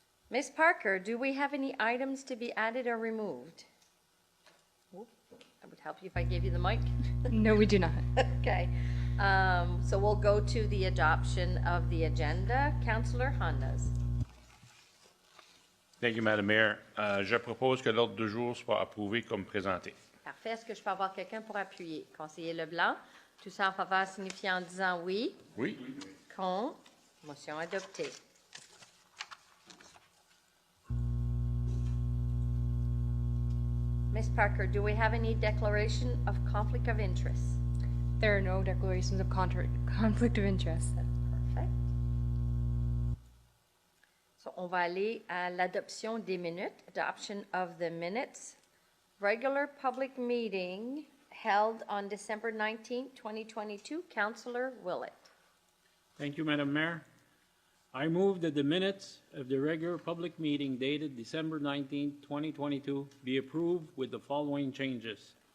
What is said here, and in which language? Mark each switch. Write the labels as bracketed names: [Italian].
[English] Ms. Parker, do we have any items to be added or removed? Oop, that would help you if I gave you the mic. No, we do not. Okay. So we'll go to the adoption of the agenda. Councillor Hondas. Thank you, Madam Mayor. [French] Je propose que l'ordre du jour soit approuvé comme présenté. Parfait. Est-ce que je peux avoir quelqu'un pour appuyer? Conseiller Leblanc. Tout ça en faveur signifiant en disant oui. Oui. Contre. Motion adoptée. [English] Ms. Parker, do we have any declaration of conflict of interest? There are no declarations of conflict of interest. [French] Parfait. [English] So, [French] on va aller à l'adoption des minutes. [English] Adoption of the minutes. Regular public meeting held on December 19th, 2022. Councillor Willett. Thank you, Madam Mayor. I move that the minutes of the regular public meeting dated December 19, 2022 be approved with the following changes.